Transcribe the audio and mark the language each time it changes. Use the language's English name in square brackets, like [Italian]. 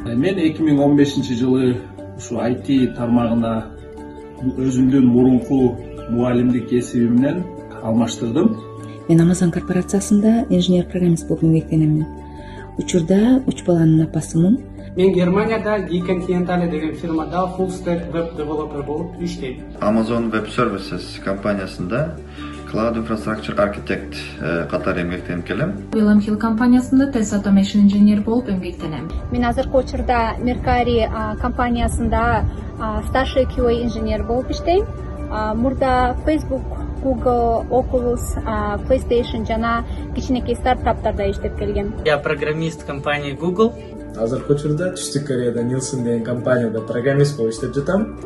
[Kyrgyz] Мен 2015-жылы ушу IT тармагына өзүмдүн мурунку мугалимдик кесибимден алмаштырдым. Мен Amazon корпорациясында инженер-программист болуп эмгектенемин. Учурда 3 баланын апасымын. Мен Германияда G-Continentale деген фирмада full stack web developer болуп иштейм. Amazon Web Services компаниясында Cloud Infrastructure Architect катары эмгектенип келем. William Hill компаниясында Test Automation Engineer болуп эмгектенем. Мен азыркы учурда Mercari компаниясында старший QA инженер болуп иштейм. Мурда Facebook, Google, Oculus, PlayStation жана кичинекей стартаптарда иштеп келгем. [Russian] Я программист компании Google. [Kyrgyz] Азыркы учурда Түштүк Кореяда Nielsen деген компанияда программист болуп иштеп жатам.